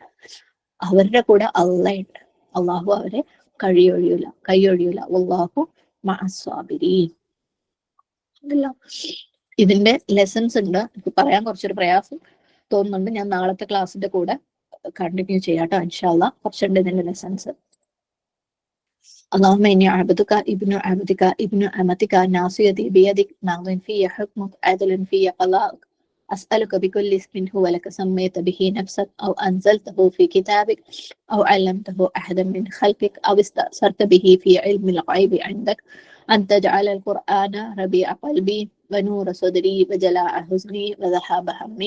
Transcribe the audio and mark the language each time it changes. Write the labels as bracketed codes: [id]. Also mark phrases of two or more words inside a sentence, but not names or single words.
[ml] അവരുടെ കൂടെ അള്ളയുണ്ട്. അള്ളാഹു അവരെ കൈയൊഴിയൂല. [ar] الله مع الصابرين. [ml] ഇതിന്റെ ലെസൺസ് ഉണ്ട്. എനിക്ക് പറയാൻ കുറച്ചൊരു പ്രയാസം തോന്നുന്നുണ്ട്. ഞാൻ നാളത്തെ ക്ലാസ്സിന്റെ കൂടെ കണ്ടിന്യൂ ചെയ്യാട്ടോ [ar] إن شاء الله. [ml] കുറച്ചുണ്ട് ഇതിന്റെ ലെസൺസ്. [ar] اللهم إني عبدك ابن عبدك ابن أمتك ناصيتي بيدك ماض في حكمك عدل في قضاءك أسألك بكل اسم هو لك سميت به نفسك أو أنزلته في كتابك أو علمته أحدا من خلقك أو استأثرت به في علم الغيب عندك أن تجعل القرآن ربيع قلبي ونور صدري وجلاء حزني وذهاب همي.